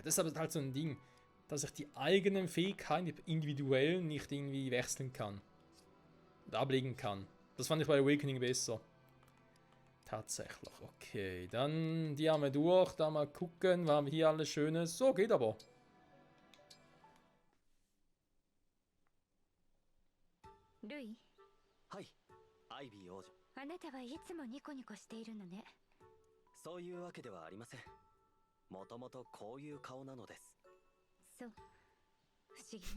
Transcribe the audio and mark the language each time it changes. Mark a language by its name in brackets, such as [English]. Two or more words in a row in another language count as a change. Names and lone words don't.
[German] Das ist aber halt so ein Ding, dass ich die eigenen Fähigkeiten individuell nicht irgendwie wechseln kann. Und ablegen kann. Das fand ich bei Awakening besser. Tatsächlich. Okay, dann die haben wir durch. Da mal gucken, was haben wir hier alles Schönes. So, geht aber. Lui, [Japanese] はい、アイビー王女。あなたはいつもニコニコしているのね。そういうわけではありません。もともとこういう顔なのです。そう。不思議ね。